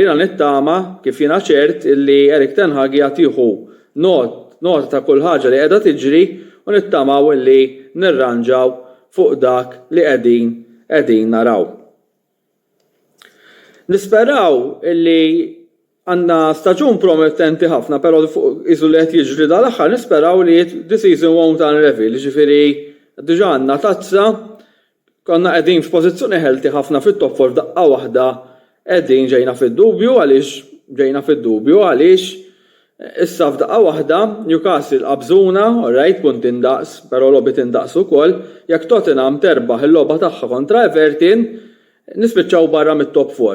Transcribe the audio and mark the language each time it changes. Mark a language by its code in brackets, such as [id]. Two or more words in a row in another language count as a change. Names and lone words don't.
[mt] Jiena nittama kif jiena ċert illi Erik ten Hag jagħtihu nota ta' kull ħaġa li qiegħda tiġri u nittamaw illi nirranġaw fuq dak li qegħdin naraw. Nisperaw illi għandna staġun promettenti ħafna, però iżu li qed jiġri dal-aħħar nisperaw li [en] the season won't unravel, [mt] ġifieri diġà għandna tazza, konna qegħdin f'pożizzjoni ħelti ħafna fit-top 4 daqqa waħda qegħdin ġejna fid-dubju għaliex issa f'daqqa waħda Newcastle qabżuna, alright, punt indaqs, però logħbiet indaqs ukoll, jekk Tottenham terbaħ il-logħba tagħha kontra Everton, nispiċċaw barra mit-top 4.